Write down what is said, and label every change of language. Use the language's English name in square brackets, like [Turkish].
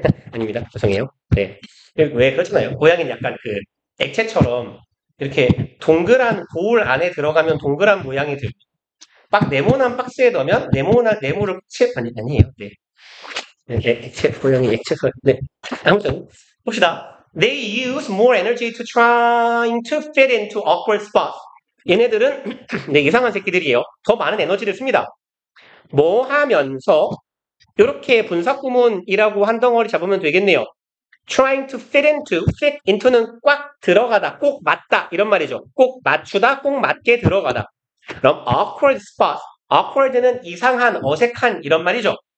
[Korean] 아닙니다. 죄송해요. 네. 왜 그렇잖아요. 고양이는 약간 그 액체처럼 이렇게 동그란 볼 안에 들어가면 동그란 모양이 들고 막 네모난 박스에 넣으면 네모를 아니에요. 네. 이렇게 고양이 액체설. 네. 아무튼 봅시다. [English] They use more energy to trying to fit into awkward spots. [Korean] 얘네들은 네, 이상한 새끼들이에요. 더 많은 에너지를 씁니다. 뭐 하면서 이렇게 분사구문이라고 한 덩어리 잡으면 되겠네요. [English] trying to fit into [Korean] 는 꽉 들어가다, 꼭 맞다 이런 말이죠. 꼭 맞추다, 꼭 맞게 들어가다. 그럼 awkward spot, awkward는 이상한, 어색한 이런 말이죠.